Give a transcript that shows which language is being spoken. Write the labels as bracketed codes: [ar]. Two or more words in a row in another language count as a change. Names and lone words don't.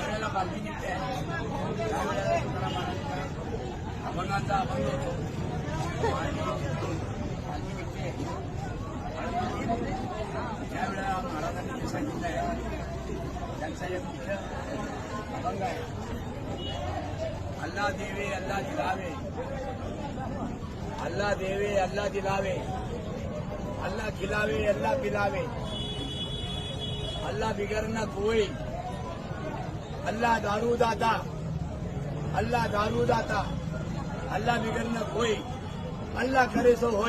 [mr] पालखी निघते त्यावेळेला तुकाराम महाराजांचा अभंगांचा अभंग होतो आणि पालखी निघते त्यावेळेला महाराजांनी जे सांगितलं आहे त्यांचा एक मुख्य अभंग आहे. [hi] अल्लाह देवे अल्लाह दिलावे, अल्लाह देवे अल्लाह दिलावे, अल्लाह खिलावे अल्लाह पिलावे, अल्लाह बिगर न कोई, अल्लाह दारू दाता, अल्लाह दारू दाता, अल्लाह बिगर न कोई, अल्लाह करे सो होई.